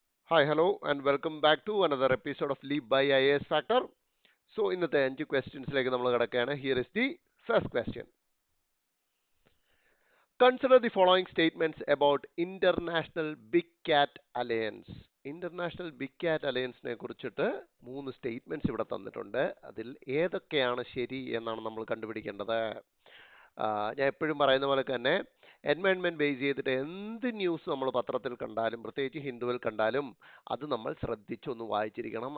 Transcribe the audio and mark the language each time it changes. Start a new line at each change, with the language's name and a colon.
English: Hi, hello, and welcome back to another episode of Leap by IAS Factor.
Malayalam: So, ഇന്നത്തെ 5 ക്വസ്റ്റ്യൻസിലേക്ക് നമ്മൾ കിടക്കുകയാണ്.
English: Here is the first question. Consider the following statements about International Big Cat Alliance.
Malayalam: International Big Cat Alliance-നെ കുറിച്ചിട്ട് 3 statements ഇവിടെ തന്നിട്ടുണ്ട്. അതിൽ ഏതൊക്കെയാണ് ശരി എന്നാണ് നമ്മൾ കണ്ടുപിടിക്കേണ്ടത്. ഞാൻ എപ്പോഴും പറയുന്ന പോലെ തന്നെ എൻവയൺമെന്റ് ബേസ് ചെയ്തിട്ട് എന്ത് ന്യൂസ് നമ്മൾ പത്രത്തിൽ കണ്ടാലും പ്രത്യേകിച്ച് ഹിന്ദുവിൽ കണ്ടാലും അത് നമ്മൾ ശ്രദ്ധിച്ചൊന്ന് വായിച്ചിരിക്കണം.